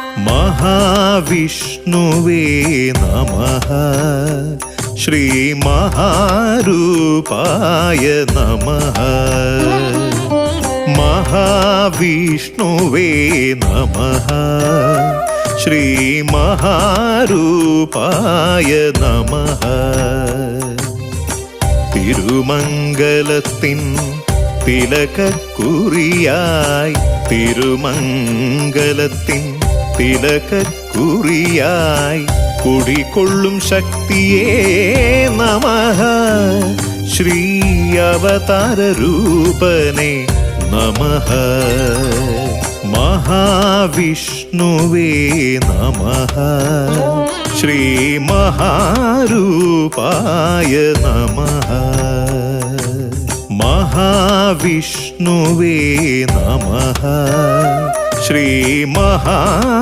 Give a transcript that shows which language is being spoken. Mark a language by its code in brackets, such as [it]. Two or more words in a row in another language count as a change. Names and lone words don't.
[sa] महाविष्णुवे नमः श्री महारूपाय नमः महाविष्णुवे नमः श्री महारूपाय नमः [ml] തിരുമംഗലത്തിൻ തിലകക്കുറിയായി തിരുമംഗലത്തിൻ തിലകക്കുറിയായി കുടികൊള്ളും ശക്തിയേ നമഃ ശ്രീ അവതാര രൂപനേ നമഃ [sa] महाविष्णुवे नमः श्री महारूपाय नमः महाविष्णुवे नमः श्री